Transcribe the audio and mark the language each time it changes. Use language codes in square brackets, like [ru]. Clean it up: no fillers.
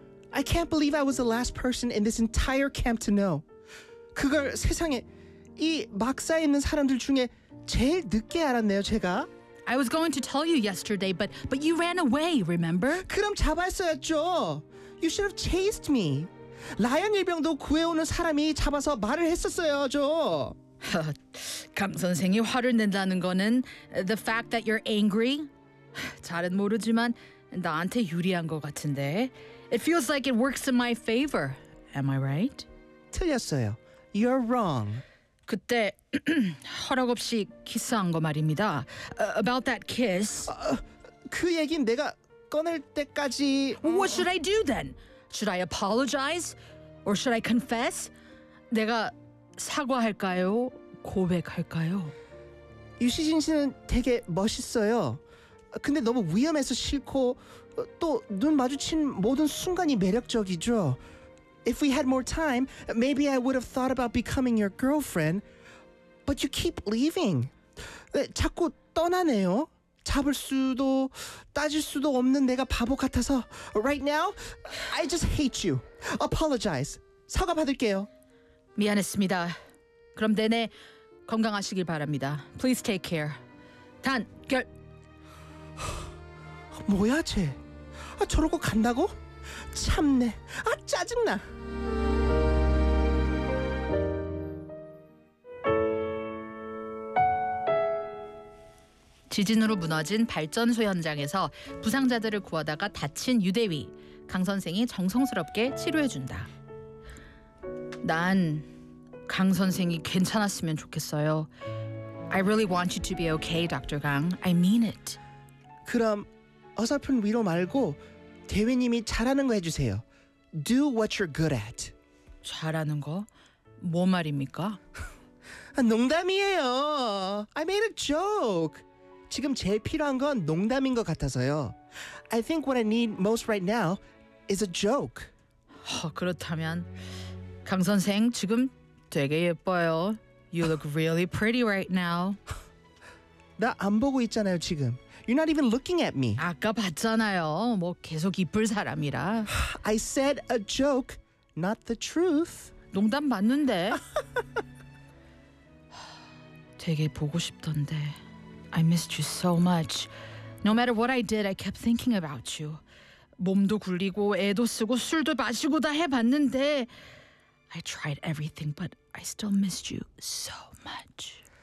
[en] I can't believe I was the last person in this entire camp to know. [ko] 그걸 세상에 이 막사에 있는 사람들 중에 제일 늦게 알았네요, 제가. [en] I was going to tell you yesterday, but you ran away, remember? [ko] 그럼 잡았어야죠. [en] You should have chased me. [ko] 라이언 일병도 구해오는 사람이 잡아서 말을 했었어요, 저. 강 선생이 화를 낸다는 거는 [en] the fact that you're angry? [ko] 잘은 모르지만 나한테 유리한 것 같은데. [en] It feels like it works in my favor. Am I right? [ko] 틀렸어요. [en] You're wrong. [ko] 그때 허락 없이 키스한 거 말입니다. [en] About that kiss. [ko] 그 얘긴 내가 꺼낼 때까지... [en] What should I do then? Should I apologize? Or should I confess? [ko] 내가 사과할까요? 고백할까요? 유시진 씨는 되게 멋있어요. 근데 너무 위험해서 싫고 또 눈 마주친 모든 순간이 매력적이죠. [en] If we had more time, maybe I would have thought about becoming your girlfriend. But you keep leaving. [ko] 네, 자꾸 떠나네요. 잡을 수도 따질 수도 없는 내가 바보 같아서 [en] Right now, I just hate you. Apologize. [ko] 사과 받을게요. 미안했습니다. 그럼 내내 건강하시길 바랍니다. [en] Please take care. [ko] 단, 결... 뭐야 쟤? 아, 저러고 간다고? 참네. 아, 짜증나. 지진으로 무너진 발전소 현장에서 부상자들을 구하다가 다친 유대위. 강 선생이 정성스럽게 치료해준다. 난 강 선생이 괜찮았으면 좋겠어요. [en] I really want you to be okay, Dr. Gang. I mean it. [ko] 그럼 어설픈 위로 말고 대위님이 잘하는 거 해주세요. [en] Do what you're good at. [ko] 잘하는 거? 뭐 말입니까? 농담이에요. [en] I made a joke. [ko] 지금 제일 필요한 건 농담인 것 같아서요. [en] I think what I need most right now is a joke. [ko] 그렇다면 강 선생 지금 되게 예뻐요. [en] You look really pretty right now. [ko] 나 안 보고 있잖아요 지금. [en] You're not even looking at me. [ko] 아까 봤잖아요. 뭐 계속 이쁠 사람이라. [en] I said a joke, not the truth. [ko] 농담 맞는데. 되게 보고 싶던데. [en] I missed you so much. No matter what I did, I kept thinking about you. [ko] 몸도 굴리고 애도 쓰고 술도 마시고 다 해봤는데 [en] I tried everything, but I still missed you so much.